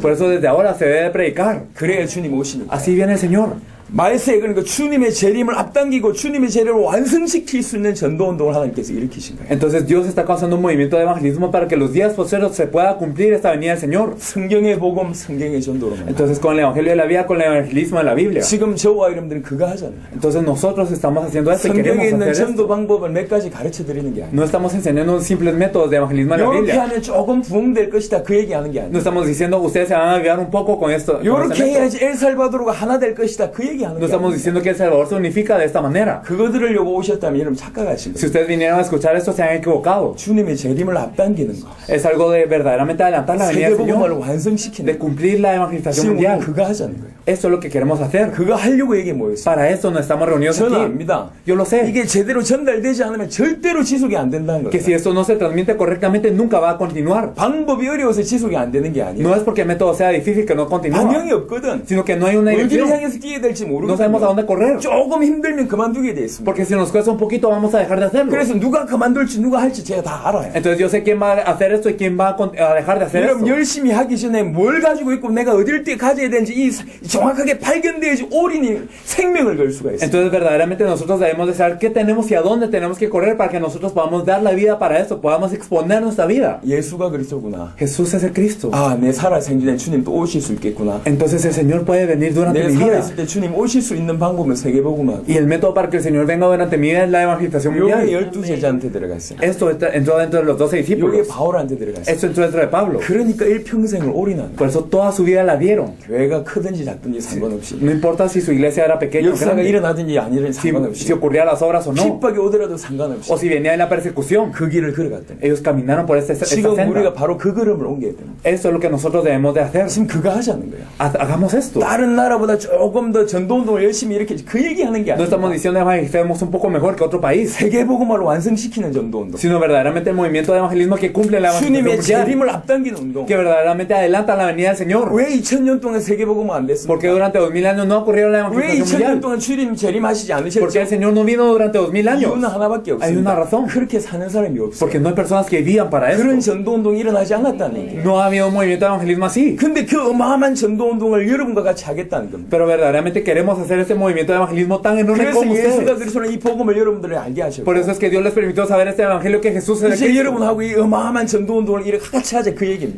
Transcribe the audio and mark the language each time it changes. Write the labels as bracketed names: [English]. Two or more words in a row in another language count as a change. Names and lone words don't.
[Spanish] Por eso desde ahora se debe predicar. [Korean] 그래야 주님 오시니까. [Spanish] Así viene el Señor. [Korean] 말세에 그러니까 주님의 재림을 앞당기고 주님의 재림을 완성시킬 수 있는 전도운동을 하나님께서 일으키신 거예요. [Spanish] Entonces Dios está causando un movimiento de evangelismo para que los días posteriores se pueda cumplir esta venida del Señor. [Korean] 성경의 복음, 성경의 전도로만. [Spanish] Entonces con el evangelio de la vida, con el evangelismo de la Biblia. [Korean] 지금 저와 여러분들은 그거 하잖아요. [Spanish] Entonces nosotros estamos haciendo esto y [Korean] 성경에 [Spanish] queremos [Korean] 있는 [Spanish] hacer [Korean] 전도 [Spanish] esto. [Korean] 방법을 몇 가지 가르쳐 드리는 게 아니에요. [Spanish] No estamos enseñando simples métodos de evangelismo en la [Korean] 이렇게 [Spanish] Biblia. [Korean] 하면 조금 부흥될 것이다 그 얘기하는 게 [Spanish] No [Korean] 아니에요. [Spanish] estamos diciendo ustedes se van a avivar un poco con esto. con este [Korean] 이렇게 [Spanish] método. [Korean] 해야지 엘살바도르가 하나 될 것이다 그 얘기하는 [Spanish] No [Korean] 게 [Spanish] estamos [Korean] 아니에요. [Spanish] diciendo que El Salvador se unifica de esta manera. [Korean] 그거 들으려고 오셨다면 여러분 착각하신 [Spanish] Si [Korean] 거예요. [Spanish] ustedes vinieron a escuchar esto, se han equivocado. [Korean] 주님의 재림을 앞당기는 거. [Spanish] Es algo de verdaderamente adelantar la venida del [Korean] 세계복음을 [Spanish] Señor, [Korean] 완성시키는 [Spanish] de [Korean] 거. [Spanish] cumplir la evangelización [Korean] 지금 우리는 [Spanish] mundial. [Korean] 그거 하자는 거예요. [Spanish] Eso es lo que queremos hacer. [Korean] 그거 하려고 여기 모였어요. [Spanish] Para eso nos estamos reunidos [Korean] 저는 [Spanish] aquí. [Korean] 압니다. [Spanish] Yo lo sé. [Korean] 이게 제대로 전달되지 않으면 절대로 지속이 안 된다는 [Spanish] Que [Korean] 거예요. [Spanish] si esto no se transmite correctamente, nunca va a continuar. [Korean] 방법이 어려워서 지속이 안 되는 게 아니에요. [Spanish] No es porque el método sea difícil que no continúa, [Korean] 방향이 없거든. [Spanish] sino que no hay una [Korean] 어디를 [Spanish] dirección. [Korean] 향해서 뛰어야 될지 [Spanish] No sabemos a [Korean] 모르거든요. [Spanish] dónde correr. [Korean] 조금 힘들면 그만두게 돼 있습니다. [Spanish] Porque si nos cuesta un poquito, vamos a dejar de hacerlo. [Korean] 그래서 누가 그만둘지 누가 할지 제가 다 알아요. [Spanish] Entonces yo sé quién va a hacer esto y quién va a dejar de hacer [Korean] 여러분 [Spanish] esto. [Korean] 열심히 하기 전에 뭘 가지고 있고 내가 어딜 때 가져야 되는지 정확하게 발견돼야지 올인이 생명을 걸 수가 있어요. [Spanish] Entonces verdaderamente nosotros debemos de saber qué tenemos y a dónde tenemos que correr para que nosotros podamos dar la vida para esto, podamos exponer nuestra vida. [Korean] 예수가 그리스도구나. [Spanish] Jesús es el Cristo. [Korean] 아, 내 살아 생전에 주님 또 오실 수 있겠구나. [Spanish] Entonces el Señor puede venir durante [Korean] 내 [Spanish] mi vida. [Korean] 살아있을 때 주님 오실 수 있는 방법은 세계복음하고 [Spanish] Y el método para que el Señor venga durante mi vida es la evangelización [Korean] 요게 [Spanish] mundial. [Korean] 12제자한테 들어갔어요. [Spanish] Esto entró dentro de los 12 [Korean] 요게 [Spanish] discípulos. [Korean] 바울한테 들어갔어요. [Spanish] Esto entró dentro de Pablo. [Korean] 그러니까 일평생을 올인한 [Spanish] Por eso toda su vida la dieron. [Korean] 교회가 크든지 작든지 상관없이 [Spanish] No importa si su iglesia era pequeña o [Korean] 역사가 [Spanish] grande, [Korean] 일어나든지 안 일어나든지 [Spanish] si [Korean] 상관없이 [Spanish] ocurría las obras o no, [Korean] 핍박이 오더라도 상관없이 [Spanish] o si venía de la persecución, [Korean] 그 길을 걸어갔다는 [Spanish] ellos caminaron por esta [Korean] 지금 우리가 [Spanish] senda. [Korean] 바로 그 걸음을 옮겨야 됩니다. [Spanish] Esto es lo que nosotros debemos de hacer. [Korean] 지금 그거 하자는 거예요. [Spanish] Hagamos esto. [Korean] 다른 나라보다 조금 더 전도운동을 열심히 이렇게 그 얘기하는 게 [Spanish] No estamos [Korean] 아니라 [Spanish] diciendo evangelizamos un poco mejor que otro país, [Korean] 세계복음화를 완성시키는 전도운동, [Spanish] sino verdaderamente el movimiento de evangelismo que cumple la evangelización [Korean] 주님의 [Spanish] mundial, [Korean] 재림을 앞당기는 운동. [Spanish] que verdaderamente adelanta la venida del Señor. [Korean] 왜 2000년 동안 세계복음화 안 됐습니까? [Spanish] Porque durante 2000 años no ocurrió la [Korean] 왜 [Spanish] evangelización [Korean] 2000년 [Spanish] mundial. [Korean] 동안 재림하시지 않으셨죠? [Spanish] Porque el Señor no vino durante 2000 años. [Korean] 이유는 하나밖에 [Spanish] Hay una [Korean] 없습니다. [Spanish] razón. [Korean] 그렇게 사는 사람이 없어요. [Spanish] Porque no hay personas que vivan para [Korean] 그런 [Spanish] eso. [Korean] 전도운동이 일어나지 않았다는 얘기예요. [Spanish] No ha habido un movimiento de evangelismo así. [Korean] 근데 그 어마어마한 전도운동을 여러분과 같이 하겠다는 겁니다. [Spanish] Pero verdaderamente queremos hacer este movimiento de evangelismo tan enorme [Korean] 그래서 [Spanish] como [Korean] 예수가 [Spanish] ustedes. [Korean] 그리스도는 이 복음을 여러분들을 알게 하셨고 [Spanish] Por eso es que Dios les permitió saber este evangelio que Jesús es el [Korean] 이제 [Spanish] Cristo. [Korean] 여러분하고 이 어마어마한 전도운동을 이렇게 같이 하자 그 얘기입니다.